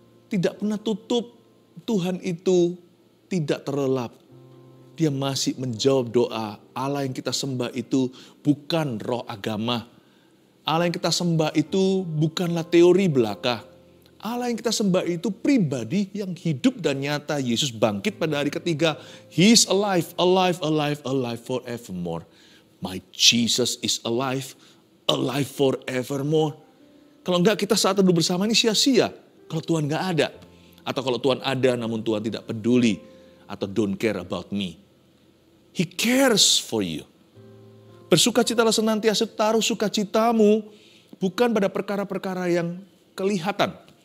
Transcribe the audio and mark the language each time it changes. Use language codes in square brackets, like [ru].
[id] Tidak pernah tutup. Tuhan itu tidak terlelap. Dia masih menjawab doa. Allah yang kita sembah itu bukan roh agama. Allah yang kita sembah itu bukanlah teori belaka. Allah yang kita sembah itu pribadi yang hidup dan nyata. Yesus bangkit pada hari ketiga. [en] He is alive, alive, alive, alive forevermore. My Jesus is alive, alive forevermore. [id] Kalau enggak, kita saat teduh bersama ini sia-sia. Kalau Tuhan enggak ada. Atau kalau Tuhan ada namun Tuhan tidak peduli. [en] Atau don't care about me. He cares for you. [id] Bersukacitalah senantiasa, taruh sukacitamu bukan pada perkara-perkara yang kelihatan.